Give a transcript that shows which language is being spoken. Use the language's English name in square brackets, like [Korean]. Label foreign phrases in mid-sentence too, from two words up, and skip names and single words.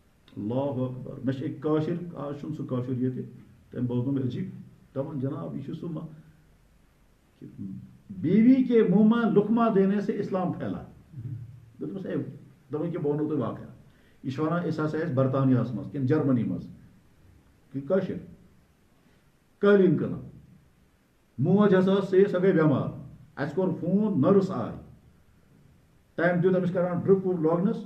[Kashmiri] اللہ اکبر میں ایک کاشر آج چھُنہٕ سُہ کاشر ییٚتہِ تٔمۍ بوزنوم عجیب دپان جناب [Urdu] یہ سو بیوی کے منہ میں لقمہ دینے سے اسلام پھیلا [Kashmiri] دوٚپمَس اے دپان کہ بہٕ وَنو تۄہہِ واقعہ یہ ونان أسۍ ہسا ٲسۍ برطانیہس منٛز کِنہٕ جرمنی منٛز کٲشِر قٲلیٖن کٕنان موج ہسا ٲس سۄ گٔے بٮ۪مار اَسہِ کوٚر فون نٔرٕس آے ٹایم دیُت أمِس کران ڈرٛپ وِپ لاگنَس